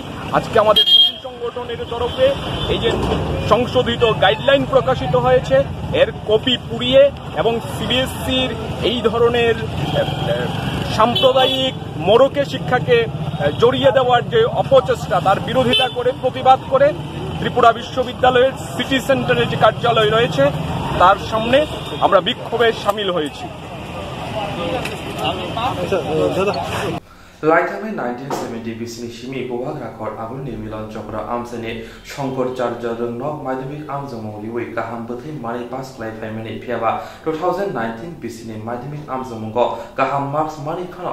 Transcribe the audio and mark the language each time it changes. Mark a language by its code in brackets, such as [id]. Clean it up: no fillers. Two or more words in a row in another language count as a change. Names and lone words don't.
[bn] আজকে আমাদের সংগঠনের তরফে এই যে সংশোধিত গাইডলাইন প্রকাশিত হয়েছে এর কপি পুড়িয়ে এবং সিবিএসসির এই ধরনের সাম্প্রদায়িক মোড়কে শিক্ষাকে জড়িয়ে দেওয়ার যে অপচেষ্টা তার বিরোধিতা করে প্রতিবাদ করে ত্রিপুরা বিশ্ববিদ্যালয়ের সিটি সেন্টারের যে কার্যালয় রয়েছে তার সামনে আমরা বিক্ষোভে সামিল হয়েছি। [trp] लाइथामे 1970 बिसिनि सिमी बोहाग राखर आबुनि मिलन चक्र आमसेनि शंकराचार्य रंगनक माध्यमिक आमजमंगलिवै गाहाम बोथै मानि पास खालायफायमानि फियाबा 2019 बिसिनि माध्यमिक आमजमंग गाहाम मार्क्स मानि खानो